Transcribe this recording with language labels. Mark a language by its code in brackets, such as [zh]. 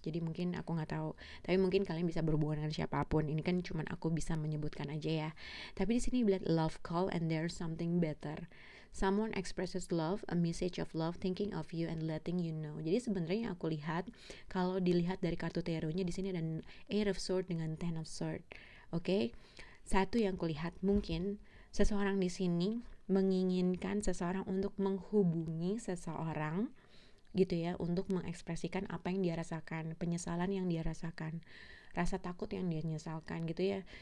[id] Jadi mungkin aku nggak tahu, tapi mungkin kalian bisa berhubungan dengan siapapun. Ini kan cuman aku bisa menyebutkan aja ya. Tapi di sini bilang [en] love call and there's something better. Someone expresses love, a message of love, thinking of you and letting you know. [id] Jadi sebenarnya aku lihat kalau dilihat dari kartu tarotnya di sini ada Eight of Swords dengan Ten of Swords. Oke. Satu yang kulihat mungkin seseorang di sini menginginkan seseorang untuk menghubungi seseorang gitu ya, untuk mengekspresikan apa yang dia rasakan, penyesalan yang dia rasakan, rasa takut yang dia nyesalkan gitu ya.